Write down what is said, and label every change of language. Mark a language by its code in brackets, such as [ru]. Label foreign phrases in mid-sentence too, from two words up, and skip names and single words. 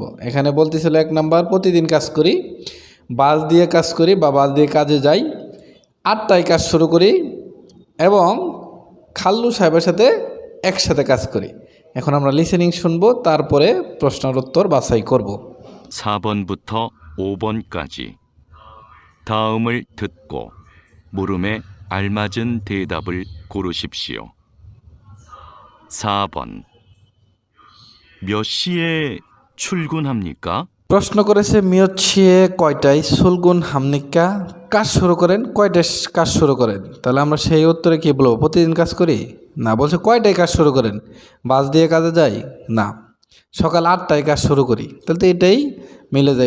[bn] এখানে বলতেছিল 1 নাম্বার প্রতিদিন কাজ করি, বাস দিয়ে কাজ করি বা বাস দিয়ে কাজে যাই, 8টায় কাজ শুরু করি এবং খাল্লু সাহেবের সাথে একসাথে কাজ করি। এখন আমরা লিসেনিং শুনবো, তারপরে প্রশ্নের উত্তর বাছাই করব। [ko] 4번부터 5번까지 다음을 듣고 물음에 알맞은 대답을 고르십시오. 4번. 몇 시에 출근합니까? [bn] প্রশ্ন করেছে মিয়চ্ছিয়ে কয়টায় [ko] 출근합니까 [bn] কাজ শুরু করেন, কয়টায় কাজ শুরু করেন। তাহলে আমরা সেই উত্তরে কী বলবো, প্রতিদিন কাজ করি না, বলছে কয়টায় কাজ শুরু করেন, বাস দিয়ে কাজে যাই না, সকাল 8টায় কাজ শুরু করি। তাহলে তো এটাই মিলে যায়।